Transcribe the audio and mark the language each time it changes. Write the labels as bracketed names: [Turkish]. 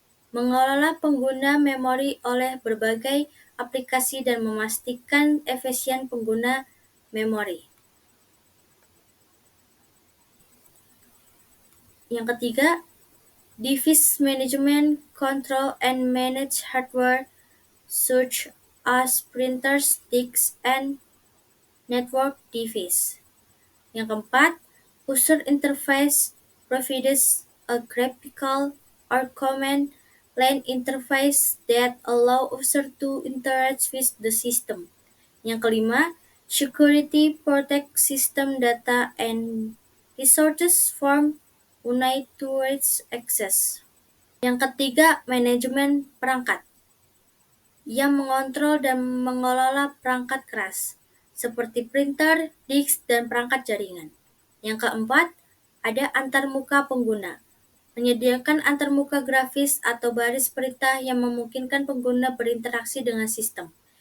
[Indonesian] Mengelola pengguna memori oleh berbagai aplikasi dan memastikan efisien pengguna memori. Yang ketiga, [English] device management, control and manage hardware such as printers, disks, and network device. [Indonesian] Yang keempat, [English] user interface provides a graphical or command line interface that allow user to interact with the system. [Indonesian] Yang kelima, [English] security protect system data and resources from unauthorized access. [Indonesian] Yang ketiga, manajemen perangkat yang mengontrol dan mengelola perangkat keras seperti printer, disk, dan perangkat jaringan. Yang keempat, ada antarmuka pengguna. menyediakan antarmuka grafis atau baris perintah yang memungkinkan pengguna berinteraksi dengan sistem.